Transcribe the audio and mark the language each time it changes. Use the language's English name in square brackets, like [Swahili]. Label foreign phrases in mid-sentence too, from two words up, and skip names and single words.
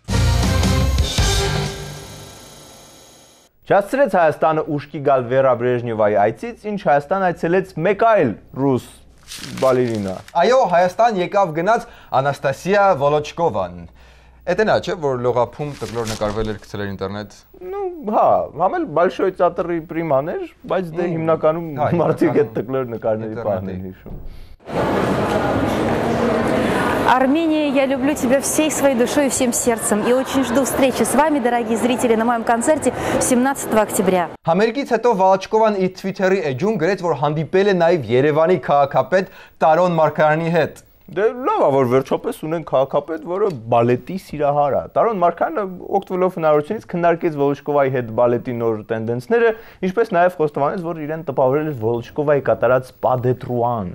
[Armenian] Չասցրեց Հայաստանը ուշքի գալ Վերա Բրեժնևայի այցից, ինչ Հայաստան այցելեց մեկ այլ ռուս բալերինա։ Այո, Հայաստան եկավ գնաց Անաստասիա Վոլոչկովան։ Էդ նա չէ, որ լողափում տկլոր նկարվել էր գցել ինտերնետ։ Ну, հա, համել Большой театрի պրիման էր, բայց դե հիմնականում մարդիկ այդ տկլոր նկարների բանն են հիշում։ [Russian] Армения, я люблю тебя всей своей душой и всем сердцем. И очень жду встречи с вами, дорогие зрители, на моем концерте 17 октября. [Armenian] Համերգից հետո Վալաչկովան իր Twitter-ի էջում գրեց, որ հանդիպել է նաև Երևանի քաղաքապետ Տարոն Մարգարյանի հետ։ Դե լավ է, որ վերջապես ունեն քաղաքապետ, որը բալետի սիրահար է։ Տարոն Մարգարյանը օգտվելով հնարավորությունից քննարկեց Վոլոչկովայի հետ բալետի նոր տենդենսները, ինչպես նաև խոստովանեց, որ իրեն տպավորել է Վոլոչկովայի կատարած [French] Pas de Trois- [Armenian] ն։